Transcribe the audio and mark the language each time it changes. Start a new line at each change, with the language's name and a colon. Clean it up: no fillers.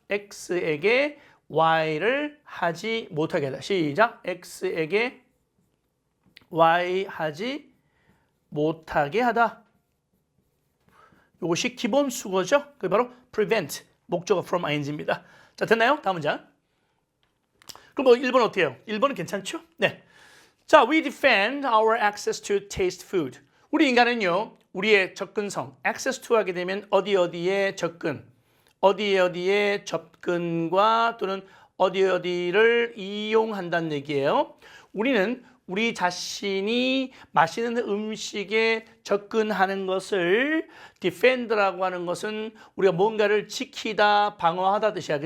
Korean: X에게 Y를 하지 못하게 하다. 시작. X에게 Y 하지 못하게 하다. 이것이 기본 수거죠. 그게 바로 prevent, 목적어 from ing입니다. 자, 됐나요? 다음 문장. 그럼 뭐 1번 어때요? 1번은 괜찮죠? 네.
English: 자, we defend our access to taste food.
Korean: 우리 인간은요, 우리의 접근성, access to 하게 되면 어디에 접근, 어디에 접근과 또는 어디를 이용한다는 얘기예요. 우리는 우리 자신이 맛있는 음식에 접근하는 것을 defend라고 하는 것은 우리가 뭔가를 지키다, 방어하다 뜻이야.